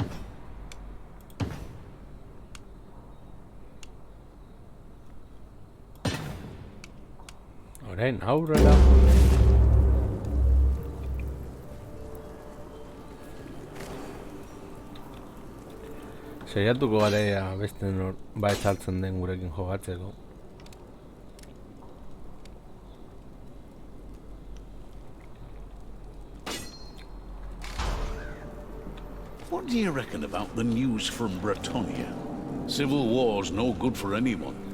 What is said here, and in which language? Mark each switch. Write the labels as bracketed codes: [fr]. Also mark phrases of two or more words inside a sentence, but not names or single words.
[eu] Orain, aurrera. Saiatuko gara beste bai saltzen den gurekin jogatzeko. [en] What do you reckon about the news from Bretonia? Civil war's no good for anyone.